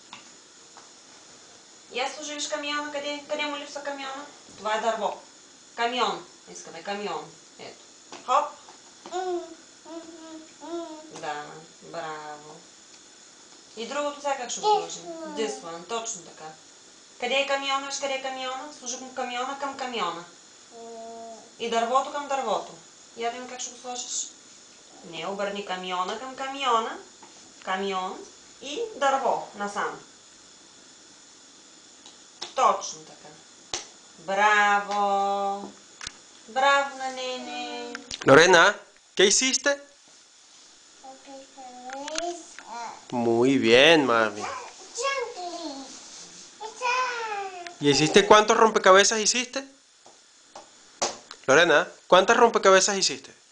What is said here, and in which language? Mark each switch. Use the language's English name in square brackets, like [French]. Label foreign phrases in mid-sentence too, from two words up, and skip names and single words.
[Bulgarian] И аз служи, виж камиона, къде му липсва камиона? Това е дърво. Камион. Искаме камион. Ето. Хоп. Да, браво. И другото сега как ще го сложим? [English] This one, [Bulgarian] точно така. Къде е камиона? Виж къде е камиона? Служи камиона към камиона. И дървото към дървото. Я видим как ще го сложиш. Не, обърни камиона към камиона. Камион и дърво насам. Точно така. Браво! Браво на Нене! [Spanish] Lorena, ¿qué hiciste? Muy bien, mami. ¿Y hiciste cuántos rompecabezas hiciste? Lorena, ¿cuántas rompecabezas hiciste?